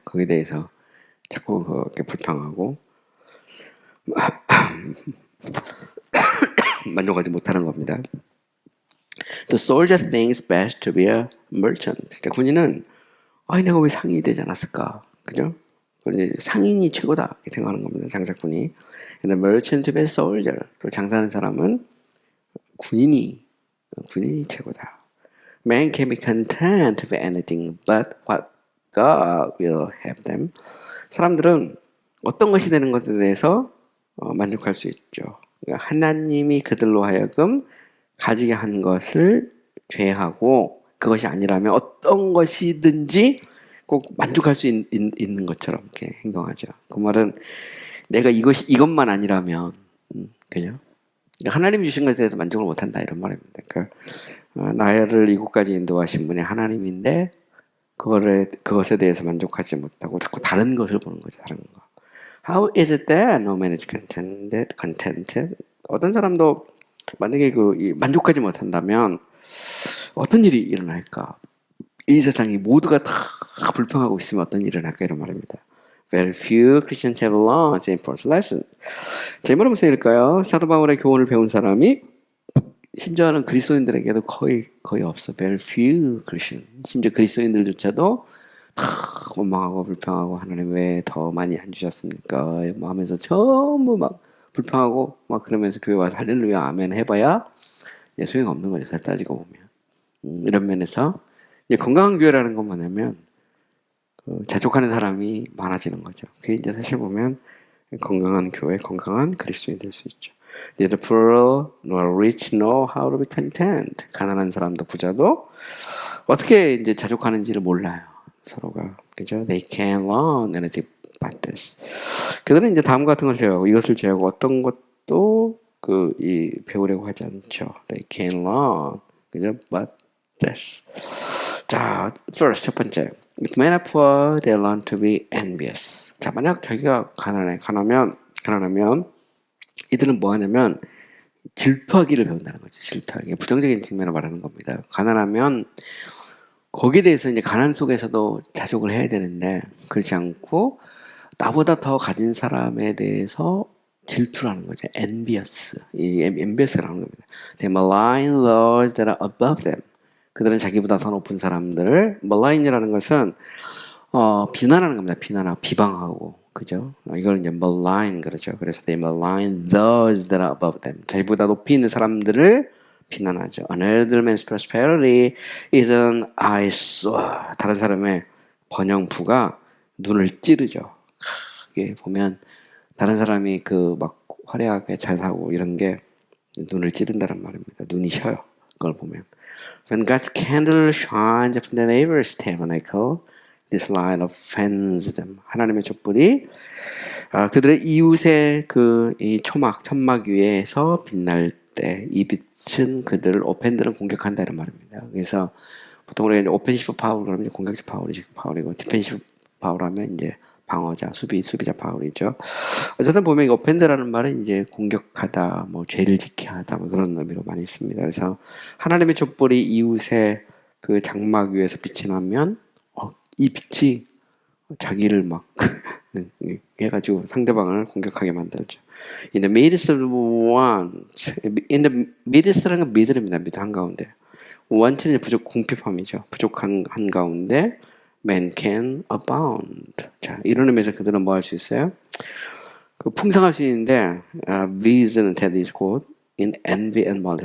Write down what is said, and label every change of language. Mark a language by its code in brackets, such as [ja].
[ko] 거기에 대해서 자꾸 그렇게 불평하고 만족하지 못하는 겁니다. [en] The soldier thinks best to be a merchant. [ko] 그러니까 군인은 내가 왜 상인이 되지 않았을까, 그죠? 상인이 최고다 이렇게 생각하는 겁니다. 장사꾼이. [en] And the merchant to be a soldier. [ko] 또 장사하는 사람은 군인이 최고다. [en] Man can be content with anything but what God will have them. [ko] 사람들은 어떤 것이 되는 것에 대해서 만족할 수 있죠. 그러니까 하나님이 그들로 하여금 가지게 한 것을 제하고, 그것이 아니라면 어떤 것이든지 꼭 만족할 수 있는 것처럼 이렇게 행동하죠. 그 말은 내가 이것만 아니라면, 그죠? 하나님이 주신 것에 대해서 만족을 못한다 이런 말입니다. 그러니까 나를 이곳까지 인도하신 분이 하나님인데 그것에 대해서 만족하지 못하고 자꾸 다른 것을 보는 거죠. 다른 거. [en] How is it that no man is contented? [ko] 어떤 사람도 만약에 만족하지 못한다면 어떤 일이 일어날까? 이 세상이 모두가 다 불평하고 있으면 어떤 일이 일어날까 이런 말입니다. [en] Very few Christians have learned the important lesson. [ko] 제 말은 무슨 일일까요? 사도 바울의 교훈을 배운 사람이 심지어는 그리스도인들에게도 거의 없어. [en] Very few Christians. [ko] 심지어 그리스도인들조차도 원망하고 불평하고, 하나님 왜 더 많이 안 주셨습니까? 뭐 하면서 전부 막 불평하고 막 그러면서 교회 와서 할렐루야 아멘 해봐야 소용없는 거죠. 잘 따지고 보면. 이런 면에서 건강한 교회라는 건 뭐냐면 자족하는 사람이 많아지는 거죠. 그게 이제 사실 보면 건강한 교회, 건강한 그리스도인이 될 수 있죠. [en] Neither poor nor rich know how to be content. [ko] 가난한 사람도 부자도 어떻게 이제 자족하는지를 몰라요. 서로가, 그죠? [en] They can't learn anything but this. [ko] 그들은 이제 다음 같은 걸 제외하고, 이것을 제외하고 어떤 것도 배우려고 하지 않죠. [en] They can't learn, [ko] 그죠? [en] But this. 자, first 첫 번째. If men are poor, they learn to be envious. [ko] 자, 만약 자기가 가난하면 이들은 뭐 하냐면 질투하기를 배운다는 거죠. 질투하기. 부정적인 측면을 말하는 겁니다. 가난하면 거기에 대해서 이제 가난 속에서도 자족을 해야 되는데, 그렇지 않고 나보다 더 가진 사람에 대해서 질투를 하는 거죠. envious. 이 envious라는 겁니다. [en] They malign those that are above them. [ko] 그들은 자기보다 더 높은 사람들을, malign이라는 것은 비난하는 겁니다. 비난하고 비방하고, 그죠? 이걸 이제 malign 그러죠. 그래서 [en] they malign those that are above them. [ko] 자기보다 높이 있는 사람들을 비난하죠. [en] Another man's prosperity is an eyesore. [ko] 다른 사람의 번영부가 눈을 찌르죠. 이게 보면 다른 사람이 막 화려하게 잘 사고 이런 게 눈을 찌른다는 말입니다. 눈이 셔요. 그걸 보면. [en] When God's candle shines upon the neighbor's tabernacle, this light offends them. [ko] 하나님의 촛불이 그들의 이웃의 이 천막 위에서 빛날 때 이 빛은 그들을 offend는 공격한다는 말입니다. 그래서 보통 우리가 이제 오펜시브 파울 그러면 이제 공격적 파울이고 디펜시브 파울 하면 이제 방어자, 수비자 파울이죠. 어쨌든 보면 이 오펜드라는 말은 이제 공격하다, 뭐 죄를 지게 하다, 뭐 그런 의미로 많이 씁니다. 그래서 하나님의 촛불이 이웃의 그 장막 위에서 빛이 나면 이 빛이 자기를 막 해가지고 상대방을 공격하게 만들죠. [en] In the midst of one, in the midst라는 [ko] 건 미들입니다. 미들 한가운데. 원체는 공핍함이죠. 부족한 한가운데 [en] man can abound. [ko] 자, 이런 의미에서 그들은 뭐 할 수 있어요? 그 풍성할 수 있는데 [en] vision that is good in envy and malice.